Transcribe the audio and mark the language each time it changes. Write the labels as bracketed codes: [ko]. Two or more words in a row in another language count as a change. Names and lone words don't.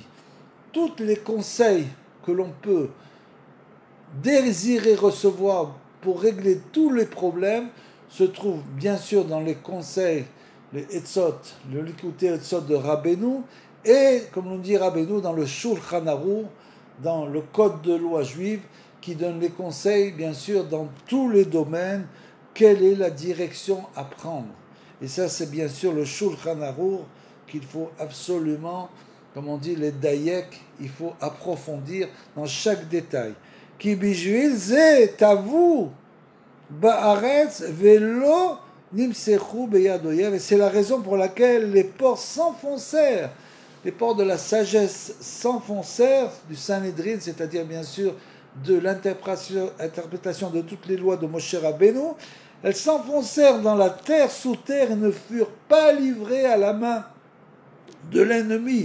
[fr] Tous les conseils que l'on peut désirer recevoir pour régler tous les problèmes se trouvent bien sûr dans les conseils, les Etzot, le Likutei Etzot de Rabbeinu, et, comme l'on dit Rabbeinu, dans le Shulchan Aruch, dans le code de loi juive, qui donne les conseils, bien sûr, dans tous les domaines, quelle est la direction à prendre. Et ça, c'est bien sûr le Shulchan Aruch qu'il faut absolument, comme on dit, les dayek, il faut approfondir dans chaque détail. [he] כי בשביל זה טבעו בארץ ולא נמשכו ביד אויב. [fr] Et c'est la raison pour laquelle les portes s'enfoncèrent, les portes de la sagesse s'enfoncèrent du Sanhédrin, c'est-à-dire bien sûr de l'interprétation de toutes les lois de Moshe Rabbeinu. Elles s'enfoncèrent dans la terre sous terre et ne furent pas livrées à la main de l'ennemi.